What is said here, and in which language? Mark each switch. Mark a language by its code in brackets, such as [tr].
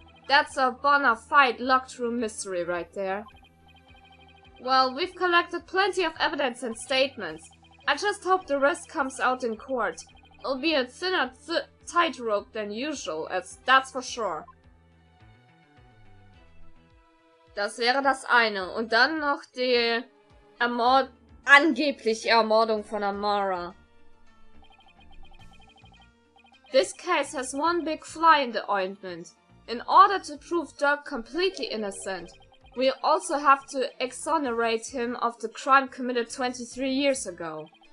[en] That's a bona fide locked room mystery right there. Well, we've collected plenty of evidence and statements. I just hope the rest comes out in court. It'll be a thinner tightrope than usual, that's for sure. [de] Das wäre das eine. Und dann noch die angebliche Ermordung von Amara. [en] This case has one big fly in the ointment. In order to prove Dirk completely innocent, we also have to exonerate him of the crime committed 23 years ago.